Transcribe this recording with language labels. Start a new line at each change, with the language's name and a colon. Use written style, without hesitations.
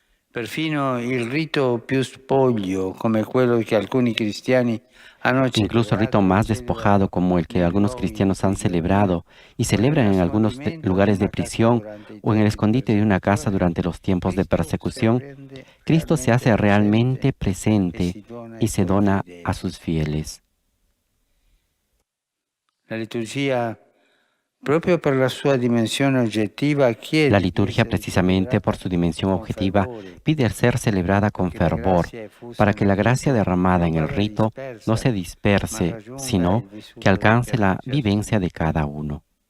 Italian: Perfino il rito più spoglio, come quello che alcuni cristiani hanno
Spanish: Incluso el rito más despojado, como el que algunos cristianos han celebrado y celebran en algunos lugares de prisión o en el escondite de una casa durante los tiempos de persecución, Cristo se hace realmente presente y se dona a sus fieles.
Italian: La liturgia, proprio per la sua dimensione oggettiva,
Spanish: La liturgia, precisamente por su dimensión objetiva, pide ser celebrada con fervor, para que la gracia derramada en el rito no se disperse, sino que alcance la vivencia de cada uno.